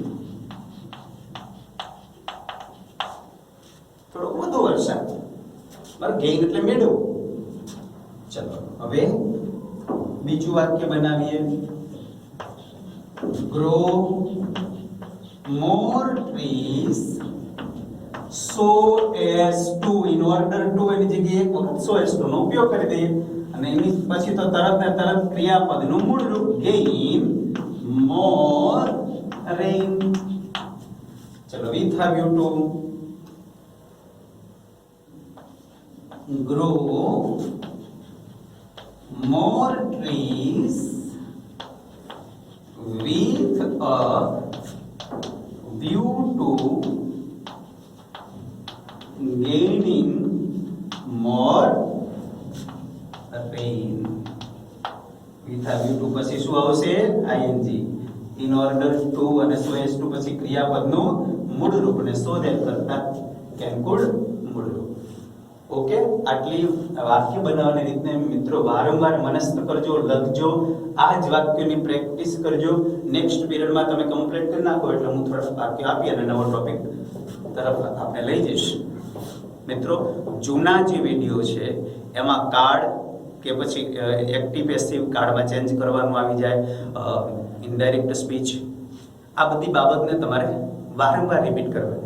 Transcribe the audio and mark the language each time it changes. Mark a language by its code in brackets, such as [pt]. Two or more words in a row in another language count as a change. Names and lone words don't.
[gu] થોડો વધુ વરસાદ, બરાબર. ગેઇન એટલે મેળવવું. ચલો હવે બીજું વાક્ય બનાવીએ. [en] grow more trees so as to. in order to [gu] એની જગ્યાએ એક વખત [en] so as to [gu] નો ઉપયોગ કરી દઈએ અને એની પછી તો તરત ને તરત ક્રિયાપદનું મૂળ રૂપ [en] gain more rain. ચલો with have you to grow more trees with a view to gaining more rain. with a view to [gu] પછી શું આવશે? [en] ing. in order to [gu] અને [en] so as to [gu] પછી ક્રિયાપદનું મૂળ રૂપ ને [en] so that [gu] કરતા [en] can could [gu] મૂળ રૂપ. ઓકે, આટલી વાક્ય બનાવવાની રીતને મિત્રો વારંવાર મનસ્થ કરજો, લખજો, આ જ વાક્યની પ્રેક્ટિસ કરજો. નેક્સ્ટ પીરિયડમાં તમે કમ્પ્લીટ કરી નાખો એટલે હું થોડા વાક્ય આપી અને નવો ટોપિક તરફ આપણે લઈ જઈશ. મિત્રો જૂના જે વિડીયો છે એમાં કાર્ડ કે પછી [en] active passive [gu] કાર્ડમાં ચેન્જ કરવાનું આવી જાય, [en] indirect speech, [gu] આ બધી બાબતને તમારે વારંવાર રિપીટ કરવાની.